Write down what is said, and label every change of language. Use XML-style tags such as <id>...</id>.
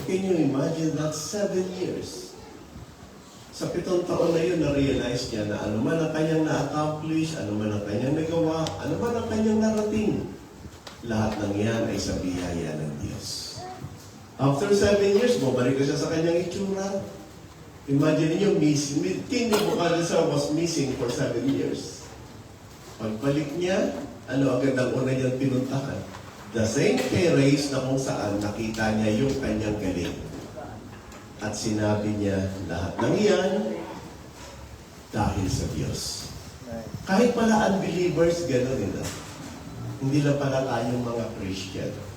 <en>Can you imagine that? 7 years.</en> <tl>Sa 7 taon na yun, na-realize niya na ano man ang kanyang na-accomplish, ano man ang kanyang nagawa, ano man ang kanyang narating, lahat ng yan ay sa biyaya ng Diyos.</tl> <en>After 7 years,</en> <tl>bumalik na siya sa kanyang itsura.</tl> <en>Imagine niyo, King Nebuchadnezzar was missing for 7 years.</en> <tl>Pagbalik niya, ano agad ang una niyang pinuntahan?</tl> <en>The same terrace</en> <tl>na kung saan nakita niya yung kanyang galing. At sinabi niya, lahat ng iyan dahil sa Diyos. Kahit pala unbelievers, gano'n nila. Hindi lang pala tayong mga Christian.</tl>